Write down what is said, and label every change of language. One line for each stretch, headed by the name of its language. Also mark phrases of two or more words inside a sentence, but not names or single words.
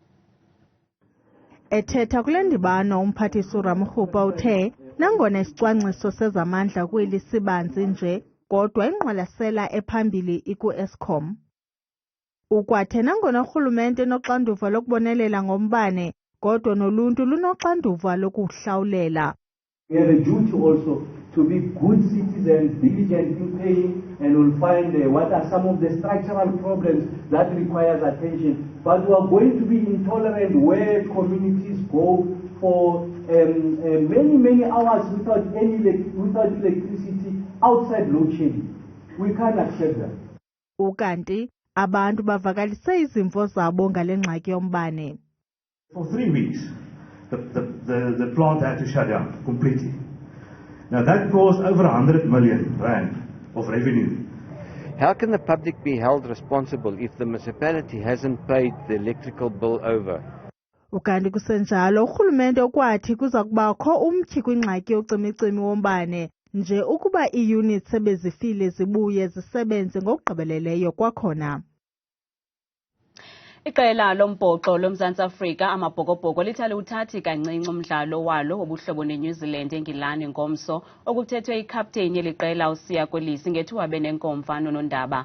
Xhosa: Ethetha kule ndibano umphathiswa uRamokgopa uthe nangona isicwangciso sezamandla kweli sibanzi nje kodwa ingqwalasela ephambili iku-Eskom. Ukwathe nangona urhulumente enoxanduva lokubonelela ngombane kodwa noluntu lunoxanduva lokuhlawulela.
English: We have a duty also to be good citizens, diligent in paying, and we'll find what are some of the structural problems that requires attention. But we are going to be intolerant where communities go for many hours without electricity outside load shedding. We can't accept that.
Xhosa: Ukanti abantu bavakalise izimvo zabo ngale ngxaki yombane.
English: For 3 weeks, the plant had to shut down completely. Now that caused over 100 million rand of revenue. How can the public be held responsible if the municipality hasn't paid the electrical bill over?
Xhosa: Ukanti kusenjalo urhulumente ukwathi kuza kubakho umtyhi kwingxaki yocimicimi wombane nje ukuba ii-units sebezifile zibuye zisebenze ngokugqibeleleyo kwakhona. Iqela lombhoxo loMzantsi Afrika amabhokobhoko lithale uthathi kancinci umdlalo walo wobuhlobo neNew Zealand eNgilani ngomso okuthethwe ikapteyini yeliqela uSiya Kolisi ngethuba benenkomfa nonondaba.